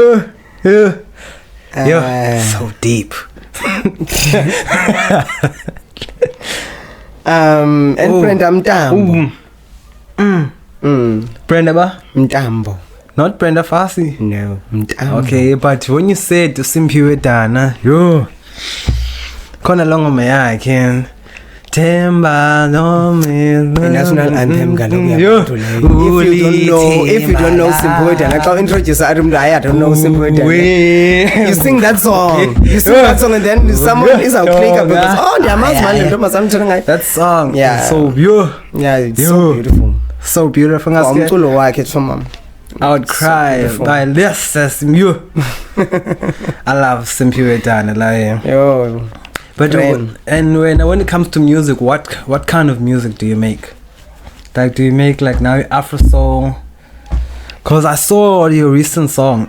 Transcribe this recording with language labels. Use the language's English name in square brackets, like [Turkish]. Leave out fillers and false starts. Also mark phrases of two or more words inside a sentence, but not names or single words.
[English] So deep. And Brenda Mtambo. Brenda ba? Mtambo. Not Brenda Fassie. No, Mtambo. Okay, but when you said to Simphiwe Dana, [Xhosa] khona longo yakhe. [English] Themba no me. National anthem kaloku. If you don't know Simphiwe Dana, xa introduce I don't know Simphiwe Dana. You sing that song. And then someone is out click because that song. Yeah. Is so beautiful. Yeah, it's so beautiful. So beautiful. [Xhosa] Umculo wakhe choma. [English] I would cry by this as you. I love Simphiwe Dana like. Yo. But and when it comes to music, what kind of music do you make? Like, do you make like now Afro soul? Cause I saw your recent song.